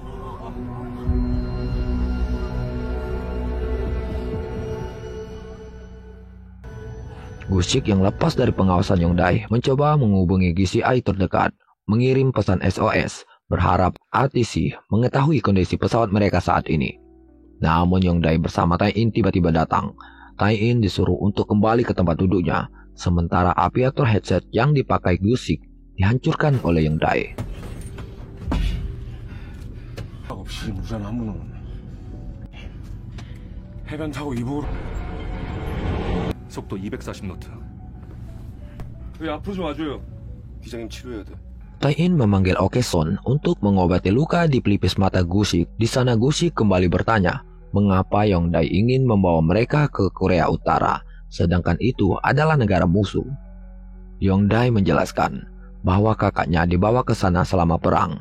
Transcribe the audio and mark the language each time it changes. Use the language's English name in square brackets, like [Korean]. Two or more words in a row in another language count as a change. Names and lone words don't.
[Indonesian] Gushik yang lepas dari pengawasan Yongdae mencoba menghubungi GCI terdekat, mengirim pesan SOS, berharap RTC mengetahui kondisi pesawat mereka saat ini. Namun Yongdae bersama Tai-in tiba-tiba datang. Tai-in disuruh untuk kembali ke tempat duduknya, sementara aviator headset yang dipakai Gushik dihancurkan oleh Yongdae. [Korean] 속도 240노트. 왜 앞으로 좀 와줘요. 기장님 치료해야 돼. [Indonesian] Tai-in memanggil Oke Song untuk mengobati luka di pelipis mata Gushik. Di sana Gushik kembali bertanya, mengapa Yongdae ingin membawa mereka ke Korea Utara, sedangkan itu adalah negara musuh. Yongdae menjelaskan bahwa kakaknya dibawa ke sana selama perang.